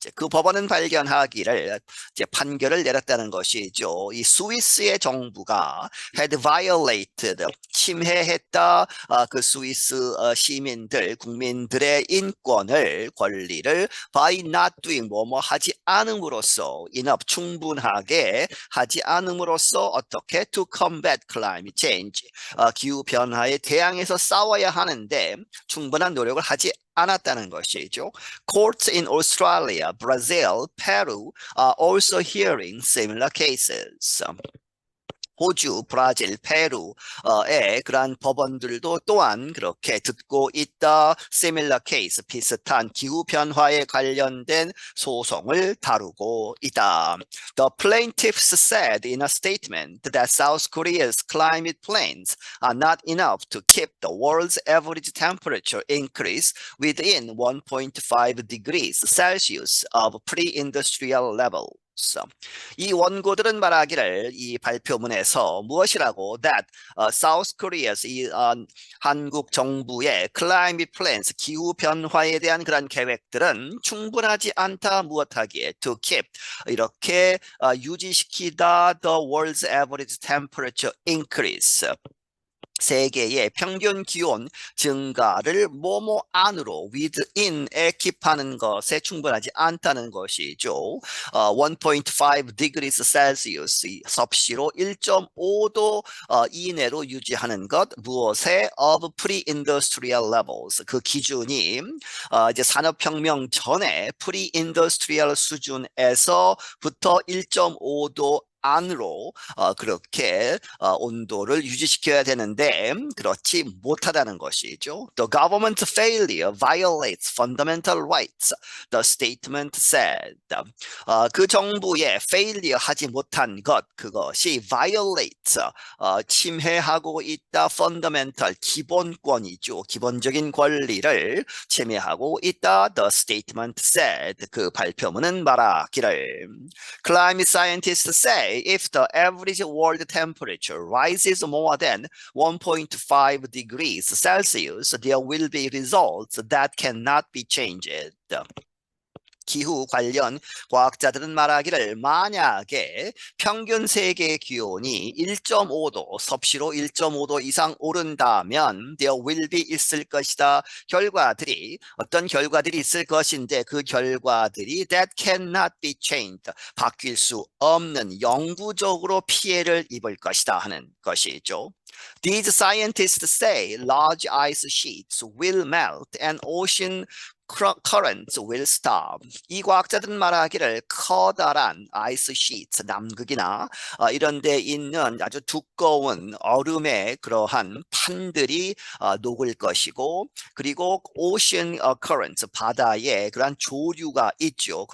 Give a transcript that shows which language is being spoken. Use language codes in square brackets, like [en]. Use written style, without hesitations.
[ko] 그 법원은 발견하기를 판결을 내렸다는 것이죠. 이 스위스의 정부가 [en] had violated, [ko] 침해했다. 그 스위스 시민들, 국민들의 인권을, 권리를 [en] by not doing, [ko] 뭐뭐 하지 않음으로써, [en] enough, [ko] 충분하게 하지 않음으로써 어떻게 [en] to combat climate change, [ko] 기후 변화에 대항해서 싸워야 하는데 충분한 노력을 하지 않았다는 것이죠. [en] Courts in Australia, Brazil, Peru are also hearing similar cases. [ko] 호주, 브라질, 페루의 그러한 법원들도 또한 그렇게 듣고 있다. [en] Similar case, [ko] 비슷한 기후변화에 관련된 소송을 다루고 있다. [en] The plaintiffs said in a statement that South Korea's climate plans are not enough to keep the world's average temperature increase within 1.5 degrees Celsius of pre-industrial level. [ko] 이 원고들은 말하기를 이 발표문에서 무엇이라고 [en] that South Korea's [ko] 이 한국 정부의 [en] climate plans, [ko] 기후 변화에 대한 그런 계획들은 충분하지 않다. 무엇하기에 [en] to keep, [ko] 이렇게 유지시키다 [en] the world's average temperature increase, [ko] 세계의 평균 기온 증가를 뭐뭐 안으로 within에 킵하는 것에 충분하지 않다는 것이죠. [en] 1.5 degrees Celsius, [ko] 섭씨로 1.5도 이내로 유지하는 것, 무엇에 [en] of pre-industrial levels, [ko] 그 기준이 이제 산업혁명 전에 pre-industrial 수준에서부터 1.5도 안으로 그렇게 온도를 유지시켜야 되는데 그렇지 못하다는 것이죠. [en] The government's failure violates fundamental rights, the statement said. [ko] 그 정부의 [en] failure [ko] 하지 못한 것, 그것이 [en] violates, [ko] 침해하고 있다. [en] fundamental, [ko] 기본권이죠. 기본적인 권리를 침해하고 있다. [en] The statement said. [ko] 그 발표문은 말하기를 [en] Climate scientists say if the average world temperature rises more than 1.5 degrees Celsius, there will be results that cannot be changed. [ko] 기후 관련 과학자들은 말하기를 만약에 평균 세계 기온이 1.5도, 섭씨로 1.5도 이상 오른다면 [en] there will be [ko] 있을 것이다. 결과들이, 어떤 결과들이 있을 것인데 그 결과들이 [en] that cannot be changed, [ko] 바뀔 수 없는, 영구적으로 피해를 입을 것이다 하는 것이죠. [en] These scientists say large ice sheets will melt and ocean currents will stop. [ko] 이 과학자들은 말하기를 커다란 아이스 시트, 남극이나 이런 데 있는 아주 두꺼운 얼음의 그러한 판들이 녹을 것이고, 그리고 [en] ocean currents, [ko] 바다에 그러한 조류가 있죠.